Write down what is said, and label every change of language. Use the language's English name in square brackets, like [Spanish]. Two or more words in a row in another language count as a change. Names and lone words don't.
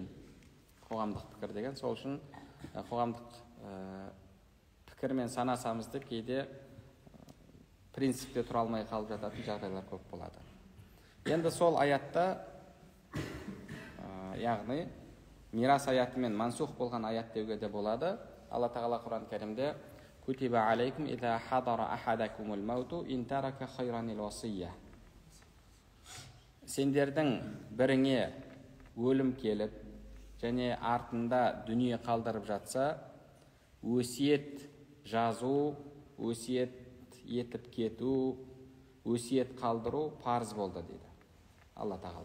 [Kazakh] Қоғамдық пікір деген, сол үшін қоғамдық пікірмен санасамызды кейде принципте тұра алмай қалып жататын жағдайлар көп болады. Енді сол аятта, яғни мирас аятымен мансух болған аят деуге де болады. Алла тағала Құран кәрімде [Arabic] كتب عليكم إذا حضر أحدكم الموت إن ترك خيرا الوصية. [Kazakh] Сендердің біріңе өлім келіп, және артында дүние қалдырып жатса, өсиет жазу, өсиет етіп кету, өсиет қалдыру парыз болды дейді Алла тағала.